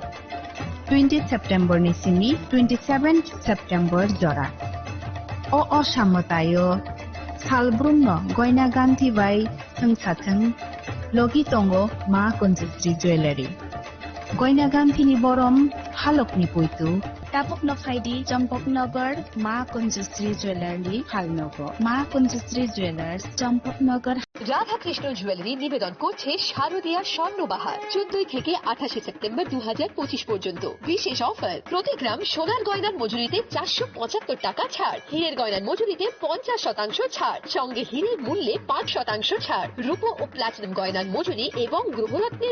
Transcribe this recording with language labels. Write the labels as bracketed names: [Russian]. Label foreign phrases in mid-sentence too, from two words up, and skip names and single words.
[Kok Borok] 20 सेप्टेम्बर नि सिमी 27 सेप्टेम्बर जरा असामतायो सालब्रुमनो गयना गान्थि बाय थंसाथों लगी तंगो मा कुंजश्री ज्वेलरी गयना गान्थिनि बरम हालकनि पुइतु तापक नफाइदि चम्पकनगर मा कुंजश्री ज्वेलरी हालनगो मा कुंजश्री ज्वेलर्स चम्पकनगर [Bangla] রাধা কৃষ্ণ জুয়েলারি নিবেদন করছে শারদীয়া স্বর্ণবাহার 14 থেকে 28 সেপ্টেম্বর 2025 পর্যন্ত বিশেষ অফার প্রতি গ্রাম সোনার গয়নার মজুরিতে 475 টাকা ছাড় হীরের গয়নার মজুরিতে 50% ছাড় সঙ্গে হীরের মূল্যে 5% ছাড় রূপো ও প্লাটিনাম গয়নার মজুরি এবং গ্রহরত্নের